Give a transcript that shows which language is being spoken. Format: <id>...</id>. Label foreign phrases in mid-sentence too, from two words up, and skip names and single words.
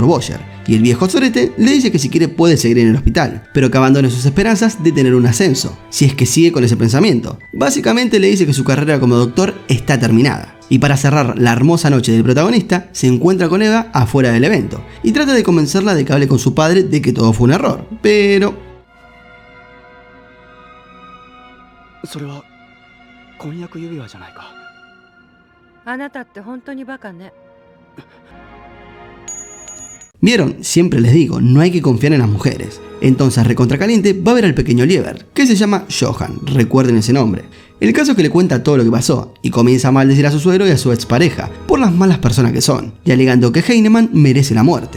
<es>Boyer, y el viejo sorete le dice que si quiere puede seguir en el hospital, pero que abandone sus esperanzas de tener un ascenso, si es que sigue con ese pensamiento. Básicamente le dice que su carrera como doctor está terminada. Y para cerrar la hermosa noche del protagonista, se encuentra con Eva afuera del evento y trata de convencerla de que hable con su padre de que todo fue un error, pero...</es> <ja>それは婚約指輪じゃないか。あなたって本当にバカね。</ja> <es>¿Vieron? Siempre les digo, no hay que confiar en las mujeres. Entonces recontracaliente va a ver al pequeño Liebert, que se llama Johan, recuerden ese nombre. El caso es que le cuenta todo lo que pasó, y comienza a maldecir a su suegro y a su expareja, por las malas personas que son, y alegando que Heinemann merece la muerte.</es>